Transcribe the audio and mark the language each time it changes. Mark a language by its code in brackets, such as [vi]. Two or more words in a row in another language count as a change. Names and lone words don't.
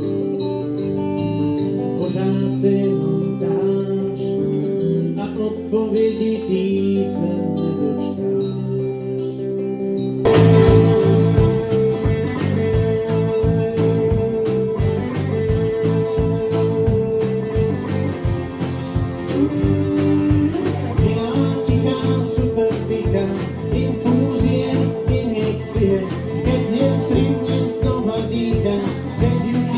[cs] Pořád se jenom ptáš a odpovědi ty se nedočkáš. Milá, tichá, [sk] super tichá, infúzie, injekcie, keď je v primě znova dýchá, keď